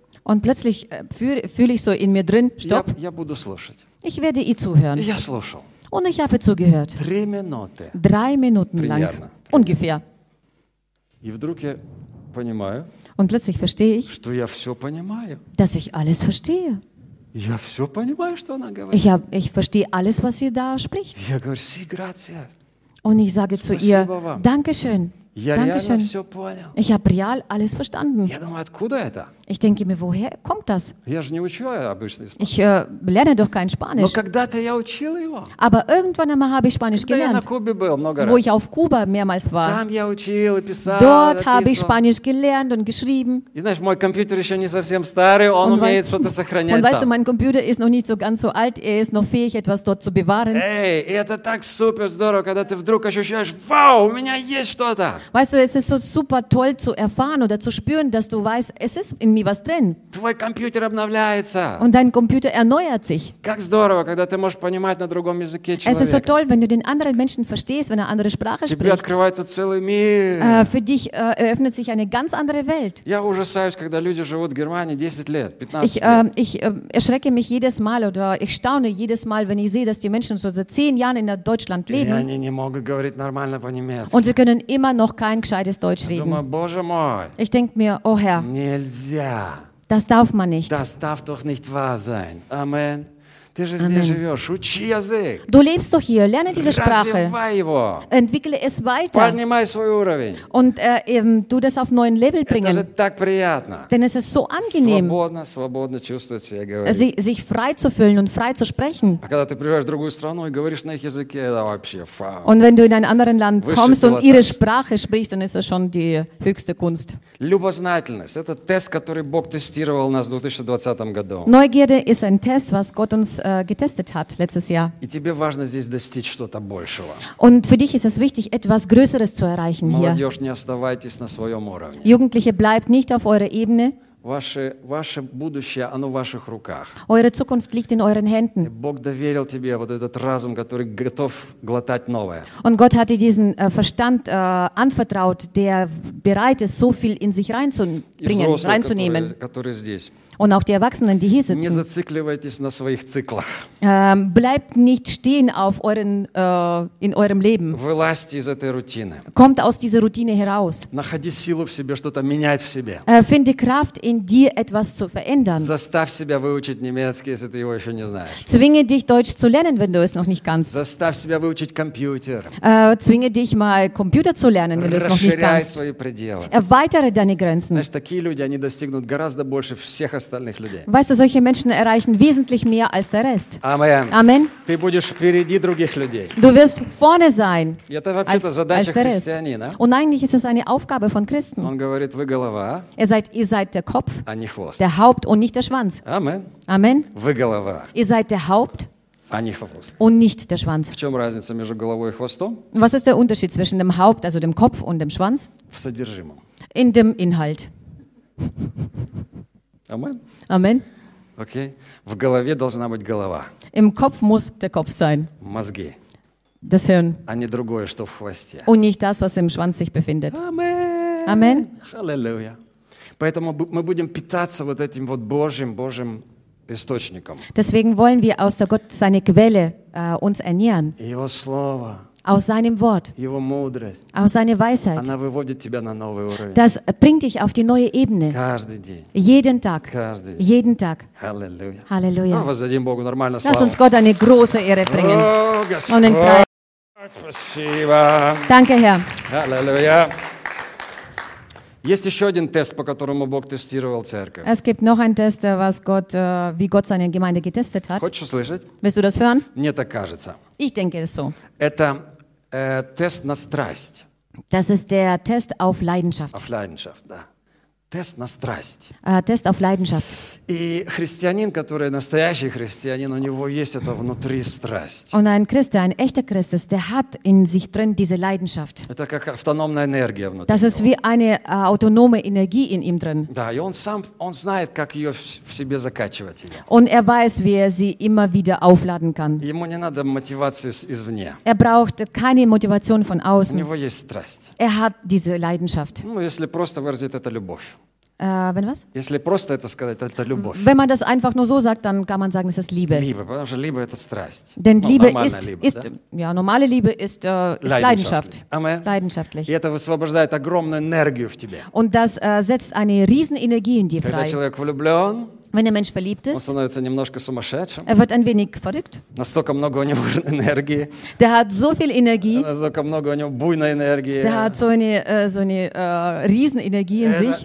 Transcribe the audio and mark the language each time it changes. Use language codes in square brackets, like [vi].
[de] Und plötzlich fühle ich so in mir drin stopp. [ru] Я буду слушать. [de] Ich werde ihr zuhören. [ru] Я слушал. [de] Und ich habe zugehört. 3 Minuten. 3 Minuten [ru] примерно. [de] Lang. Ungefähr. [ru] И вдруг я понимаю. [de] Und plötzlich verstehe ich, [ru] что я все понимаю. [de] Dass ich alles verstehe. [ru] Я все понимаю, что она говорит. [de] Ich verstehe alles, was sie da spricht. [ru] Я говорю, [es] sí, gracias. [de] Und ich sage [ru] Спасибо [de] zu ihr, [ru] вам. [de] Dankeschön. [ru] Я [de] Dankeschön. [ru] Реально все понял. [de] Ich habe real alles verstanden. [ru] Я думаю, откуда это? [de] Ich denke mir, woher kommt das? [ru] Я же не учу обычный [de] Spanisch. Ich lerne doch kein Spanisch. [ru] Но когда-то я учил его. [de] Aber irgendwann einmal habe ich Spanisch [ru] когда [de] gelernt. [ru] Я на Кубе был много раз. [de] Wo ich auf Kuba mehrmals war. [ru] Там я учил, писал, [de] Dort habe ich Spanisch gelernt und geschrieben. [ru] И знаешь, мой компьютер еще не совсем старый, он [de] und [ru] умеет что-то сохранять. [de] Und weißt du, mein Computer ist noch nicht so ganz so alt, er ist noch fähig, etwas dort zu bewahren. [ru] Эй, это так супер здорово, когда ты вдруг ощущаешь, вау, у меня есть что-то. [de] Weißt du, es ist so super toll zu erfahren oder zu spüren, dass du weißt, es ist in mir was drin. [ru] Твой компьютер обновляется. [de] Und dein Computer erneuert sich. [ru] Как здорово, когда ты можешь понимать на другом языке человека. [de] Es ist so toll, wenn du den anderen Menschen verstehst, wenn er andere Sprache [ru] Тебе [de] spricht. [ru] Тебе открывается целый мир. [de] Für dich eröffnet sich eine ganz andere Welt. [ru] Я ужасаюсь, когда люди живут в Германии 10 лет, 15 [de] ich, [ru] лет. [de] Ich erschrecke mich jedes Mal oder ich staune jedes Mal, wenn ich sehe, dass die Menschen so seit 10 Jahren in Deutschland leben. [ru] И они не могут говорить нормально по-немецки. [de] Und sie können immer noch kein gescheites Deutsch reden. [ru] Думаю, Боже мой, [de] ich denke mir, oh Herr, [ru] нельзя. [de] Das darf man nicht. Das darf doch nicht wahr sein. [ru] Amen. Ты же Amen. Здесь живешь. Учи язык. [de] Du lebst doch hier. Lerne diese Sprache. [ru] Развивай его. [de] Entwickle es weiter. [ru] Поднимай свой уровень. [de] Und tu das auf neuen Level bringen. [ru] Это же так приятно. [de] Denn es ist so angenehm. [ru] Свободно, свободно чувствовать себя, говорить. [de] Sich frei zu fühlen und frei zu sprechen. [ru] А когда ты приезжаешь в другую страну и говоришь на их языке, это вообще фау. [de] Und wenn du in ein anderen Land kommst und ihre Sprache sprichst, dann ist es schon die höchste Kunst. [ru] Любознательность – это тест, который Бог тестировал нас в 2020 году. [de] Neugierde ist ein Test, was Gott uns getestet hat letztes Jahr. [ru] И тебе важно здесь достичь что-то большего. [de] Und für dich ist es wichtig, etwas Größeres zu erreichen hier. [ru] Молодежь, не оставайтесь на своем уровне. [de] Jugendliche, bleibt nicht auf eurer Ebene. [ru] Ваше будущее, оно в ваших руках. [de] Eure Zukunft liegt in euren Händen. [ru] И Бог доверил тебе вот этот разум, который готов глотать новое. [de] Und Gott hat dir diesen Verstand anvertraut, der bereit ist, so viel in sich reinzubringen, [ru] взрослые, [de] reinzunehmen. [ru] Которые здесь. [de] Und auch die Erwachsenen, die hier sitzen. [ru] Не зацикливайтесь на своих циклах. [de] Bleibt nicht stehen auf euren, in eurem Leben. [ru] Вылазьте из этой рутины. [de] Kommt aus dieser Routine heraus. [ru] Находи силу в себе, что-то менять в себе. [de] Finde Kraft in dir, etwas zu verändern. [ru] Заставь себя выучить немецкий, если ты его еще не знаешь. [de] Zwinge dich, Deutsch zu lernen, wenn du es noch nicht kannst. [ru] Заставь себя выучить компьютер. [de] Zwinge dich mal, Computer zu lernen, wenn [ru] Расширяй [de] du es noch nicht kannst. [ru] Свои пределы. [de] Erweitere deine Grenzen. [ru] Знаешь, такие люди, они достигнут гораздо больше всех остальных людей. [de] Weißt du, solche Menschen erreichen wesentlich mehr als der Rest. Amen. Amen. [ru] Ты будешь впереди других людей. [de] Du wirst vorne sein. [ru] Это вообще-то задача христианина. [de] Und eigentlich ist es eine Aufgabe von Christen. [ru] Он говорит, вы голова. [de] Ihr seid der Kopf. [ru] А не хвост. [de] Der Haupt und nicht der Schwanz. Amen. Amen. [ru] Вы голова. [de] Ihr seid der Haupt. [ru] А не хвост. [de] Und nicht der Schwanz. [ru] В чем разница между головой и хвостом? [de] Was ist der Unterschied zwischen dem Haupt, also dem Kopf und dem Schwanz? [ru] В содержимом. [de] In dem Inhalt. Amen. Amen. Okay. [ru] В голове должна быть голова. [de] Im Kopf muss der Kopf sein. [ru] Мозги. [de] Das Hirn. [ru] А не другое, что в хвосте. [de] Und nicht das, was im Schwanz sich befindet. Amen. Halleluja. [ru] Поэтому мы будем питаться вот этим вот Божьим источником. [de] Deswegen wollen wir aus der Gott seine Quelle uns ernähren. [ru] Его слово. [de] Aus seinem Wort. [ru] Его мудрость. [de] Aus seiner Weisheit. [ru] Она выводит тебя на новый уровень. [de] Das bringt dich auf die neue Ebene. [ru] Каждый день. [de] Jeden Tag. [ru] Каждый день. [de] Jeden Tag. Halleluja. Halleluja. [ru] Ну, воздадим Богу нормально славу. [de] Lass uns Gott eine große Ehre bringen. Oh, und den Preis. [ru] Спасибо. [de] Danke, Herr. Halleluja. [ru] Есть еще один тест, по которому Бог тестировал церковь. [de] Es gibt noch einen Test, was Gott, wie Gott seine Gemeinde getestet hat. [ru] Хочешь услышать? [de] Willst du das hören? [ru] Мне так кажется. [de] Ich denke es so. [ru] Это тест на страсть. [de] Das ist der Test auf Leidenschaft. Auf Leidenschaft, [ru] да. Тест на страсть. Тест [de] auf Leidenschaft. [ru] И христианин, который настоящий христианин, у него есть это внутри страсть. [de] Und ein Christ, ein echter Christ, der hat in sich drin diese Leidenschaft. [ru] Это как автономная энергия внутри. [de] Das ist wie eine autonome Energie in ihm drin. [ru] Да, и он сам, он знает, как ее в себе закачивать. [de] Und er weiß, wie er sie immer wieder aufladen kann. [ru] Ему не надо мотивации извне. [de] Er braucht keine Motivation von außen. [ru] У него есть страсть. [de] Er hat diese Leidenschaft. [ru] Ну, если просто выразить это любовь. [de] Wenn was? [ru] Если просто это сказать, это любовь. [de] Wenn man das einfach nur so sagt, dann kann man sagen, es ist Liebe. Liebe, [ru] потому что Liebe это страсть. [de] Denn Liebe ist [ru] да? [de] Ja, normale Liebe ist Leidenschaft. Amen. Leidenschaftlich. [ru] И это высвобождает огромную энергию в тебе. [de] Und das setzt eine riesen Energie in dir [ru] Когда [de] frei. [ru] Когда человек влюблен, [de] Wenn der Mensch verliebt ist, [ru] он становится немножко сумасшедшим. [de] Er wird ein wenig verrückt. [ru] Настолько много у него энергии. [de] Der hat so viel Energie. [ru] Настолько много у него буйной энергии. [de] Der hat so eine Riesenenergie in sich.